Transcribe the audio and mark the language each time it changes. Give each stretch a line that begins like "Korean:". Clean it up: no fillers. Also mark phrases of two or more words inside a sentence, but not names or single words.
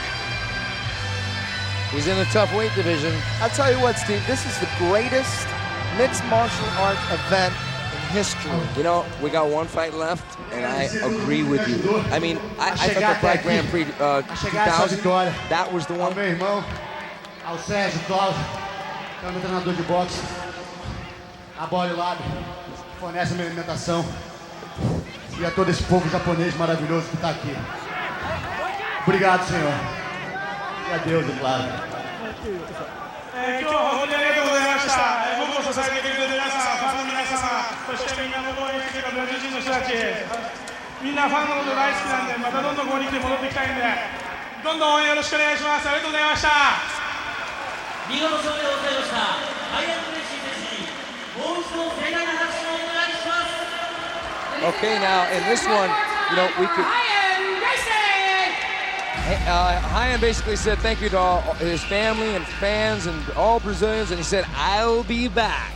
English: He's in a tough weight division. I'll tell you what, Steve, this is the greatest mixed martial arts event in history. You know, we got one fight left, and I agree with you. I mean, I thought the Pride Grand Prix 2000, that was the one.
Portuguese: Meu irmão, ao Sérgio Cláudio, que é o meu treinador de boxe, a Body Lab, que fornece a minha alimentação, e a todo esse povo japonês maravilhoso que está aqui. Obrigado, Senhor. E a Deus, é claro.
Japanese: 今日は本当にありがとうございました。僕を支えてくれてる皆さん、ファンの皆様、そしてみんなの応援してくれたブラジル人の人たち、みんなファンのこと大好きなんで、またどんどんここに来て戻ってきたいんで、どんどん応援よろしくお願いします。ありがとうございました。見事勝利でございました。アイアン嬉しいですし、もう一度盛大な拍手をお願いします。
English: Okay, now in this one, you know, we could. Ryan basically said thank you to all his family and fans and all Brazilians, and he said, "I'll be back."